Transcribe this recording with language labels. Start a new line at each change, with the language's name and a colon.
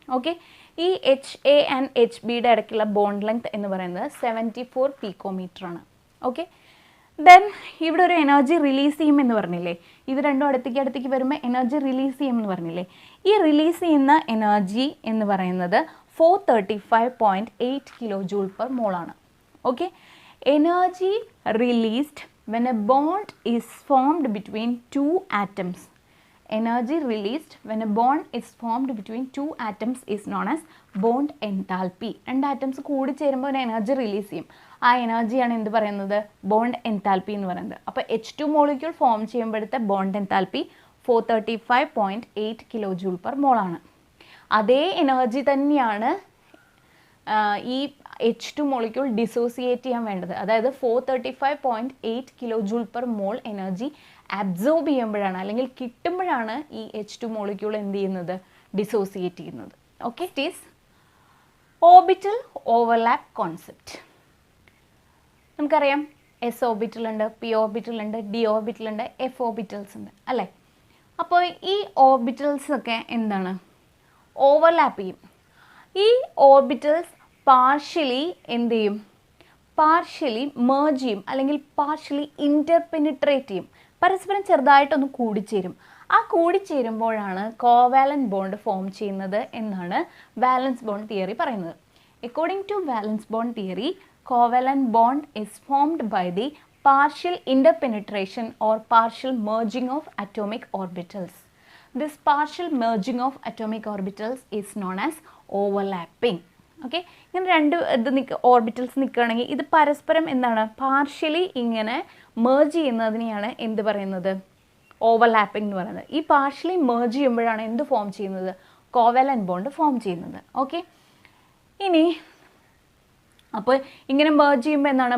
Malayalam: Okay, ഈ HA and HBയുടെ ഇടയ്ക്കുള്ള bond length എന്ന് പറയുന്നത് 74 പിക്കോമീറ്റർ ആണ്. ഓക്കെ, ദെൻ ഇവിടെ ഒരു എനർജി റിലീസ് ചെയ്യുമെന്ന് പറഞ്ഞില്ലേ? ഇത് രണ്ടും അടുത്തേക്ക് വരുമ്പോൾ എനർജി റിലീസ് ചെയ്യുമെന്ന് പറഞ്ഞില്ലേ? ഈ റിലീസ് ചെയ്യുന്ന എനർജി എന്ന് പറയുന്നത് 435.8 കിലോ ജൂൾ പെർ മോളാണ്. Okay,
English: Energy released when a bond is formed between two atoms. Energy released when a bond is formed between two atoms is known as bond enthalpy.
Malayalam: രണ്ട് atoms കൂടി ചേരുമ്പോൾ ഒരു energy release ചെയ്യും. ആ എനർജിയാണ് എന്ത് പറയുന്നത്? ബോണ്ട് എൻതാൽപ്പി എന്ന് പറയുന്നത്. അപ്പോൾ H2 molecule form ചെയ്യുമ്പോഴത്തെ bond enthalpy 435.8 kilo joule per മോളാണ്. അതേ എനർജി തന്നെയാണ് ഈ H2 മോളിക്യൂൾ ഡിസോസിയേറ്റ് ചെയ്യാൻ വേണ്ടത്. അതായത് 435.8 kilo joule per mole energy absorb ചെയ്യുമ്പോഴാണ് അല്ലെങ്കിൽ കിട്ടുമ്പോഴാണ് ഈ H2 മോളിക്യൂൾ എന്ത് ചെയ്യുന്നത്? ഡിസോസിയേറ്റ് ചെയ്യുന്നത്.
English: Okay, it is orbital overlap concept.
Malayalam: നമുക്കറിയാം എസ് ഓർബിറ്റൽ ഉണ്ട്, പി ഓർബിറ്റൽ ഉണ്ട്, ഡി ഓർബിറ്റൽ ഉണ്ട്, എഫ് ഓർബിറ്റൽസ് ഉണ്ട് അല്ലേ? അപ്പോൾ ഈ ഓർബിറ്റൽസ് ഒക്കെ എന്താണ്? ഓവർലാപ്പ് ചെയ്യും. ഈ ഓർബിറ്റൽസ് പാർഷ്യലി എന്ത് ചെയ്യും? പാർഷ്യലി മേർജ് ചെയ്യും അല്ലെങ്കിൽ പാർഷ്യലി ഇന്റർപെനിട്രേറ്റ് ചെയ്യും. പരസ്പരം ചെറുതായിട്ടൊന്ന് കൂടിച്ചേരും. ആ കൂടിച്ചേരുമ്പോഴാണ് കോവാലന്റ് ബോണ്ട് ഫോം ചെയ്യുന്നത് എന്നാണ് വാലൻസ് ബോണ്ട് തിയറി പറയുന്നത്.
English: According to valence bond theory, covalent bond is formed by the partial interpenetration or partial merging of atomic orbitals. This partial merging of atomic orbitals is known as overlapping.
Malayalam: Okay, ഇങ്ങനെ രണ്ട് orbitals നിൽക്കുകയാണെങ്കിൽ ഇത് പരസ്പരം എന്താണ്? Partially ഇങ്ങനെ merge ചെയ്യുന്നതിനെയാണ് എന്ത് പറയുന്നത്? Overlapping എന്ന് പറയുന്നത്. ഈ പാർഷ്യലി മേർജ് ചെയ്യുമ്പോഴാണ് എന്ത് ഫോം ചെയ്യുന്നത്? കോവാലന്റ് ബോണ്ട് ഫോം ചെയ്യുന്നത്. ഓക്കെ, ഇനി അപ്പോൾ ഇങ്ങനെ മേർജ് ചെയ്യുമ്പോൾ എന്താണ്?